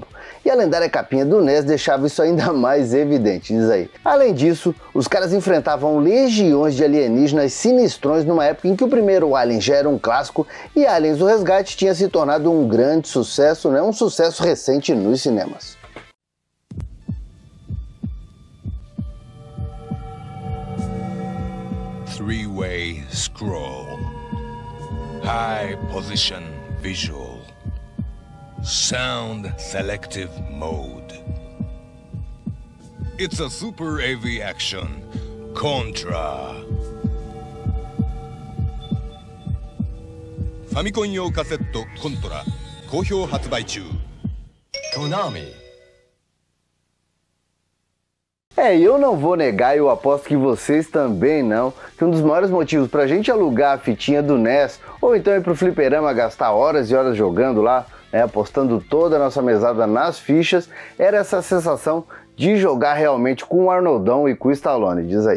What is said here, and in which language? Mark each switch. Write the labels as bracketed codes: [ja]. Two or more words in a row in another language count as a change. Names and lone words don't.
[pt] E a lendária capinha do NES deixava isso ainda mais evidente, diz aí. Além disso, os caras enfrentavam legiões de alienígenas sinistrões numa época em que o primeiro Alien já era um clássico e Aliens: O Resgate tinha se tornado um grande sucesso, um sucesso recente nos cinemas. [en] Three-way scroll. High position visual. Sound selective mode. It's a super AV action. [ja] Contra. Famicom 用カセットコントラ好評発売中。Konami. [pt] E eu não vou negar, e eu aposto que vocês também não, que um dos maiores motivos pra gente alugar a fitinha do NES, ou então ir pro fliperama gastar horas e horas jogando lá, apostando toda a nossa mesada nas fichas, era essa sensação de jogar realmente com o Arnoldão e com o Stallone, diz aí.